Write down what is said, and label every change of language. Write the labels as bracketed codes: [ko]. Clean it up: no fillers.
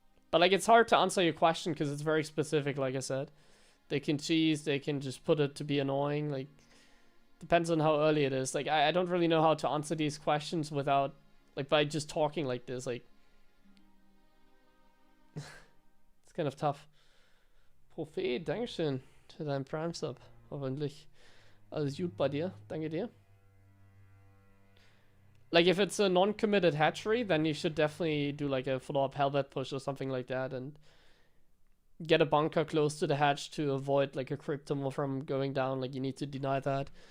[en] But like, it's hard to answer your question because it's very specific, like I said. They can cheese, they can just put it to be annoying, like, depends on how early it is. Like, I don't really know how to answer these questions without, like, by just talking like this, like. It's kind of tough. [de] Prophet, Dankeschön für deinen Prime Sub. Hoffentlich alles gut bei dir. Danke dir. [en] Like, if it's a non-committed hatchery, then you should definitely do like a follow-up Hellbat push or something like that and get a bunker close to the hatch to avoid like a cryptomorph from going down. Like, you need to deny that.